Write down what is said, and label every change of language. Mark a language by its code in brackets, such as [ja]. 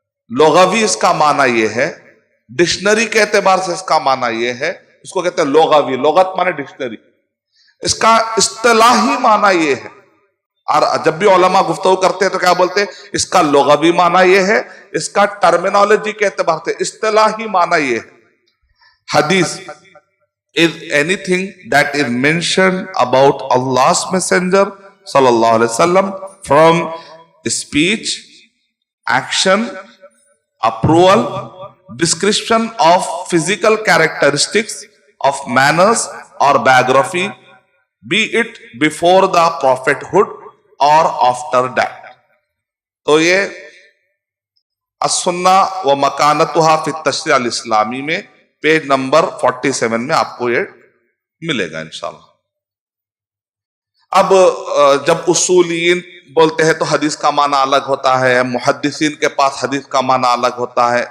[ur] لغوی اس کا معنی یہ ہے، ڈکشنری کے اعتبار سے اس کا معنی یہ ہے، اس کو کہتے ہیں لغوی. لغت معنی ڈکشنری. اس کا اصطلاحی معنی یہ ہے. اور جب بھی علماء گفتگو کرتے ہیں تو کیا بولتے ہیں؟ اس کا لغوی معنی یہ ہے، اس کا ٹرمینالوجی کے اعتبار سے اصطلاحی معنی یہ ہے. [en] حدیث is anything that is mentioned about Allah's messenger sallallahu alaihi wasallam from speech, action, approval, description of physical characteristics, of manners or biography, be it before the prophethood or after that. [ur] تو یہ السنہ و مکانتها فی التشریع الاسلامی میں page number 47 میں آپ کو یہ ملے گا انشاءاللہ. اب جب اصولین بولتے ہیں تو حدیث کا معنی الگ ہوتا ہے، محدثین کے پاس حدیث کا معنی الگ ہوتا ہے.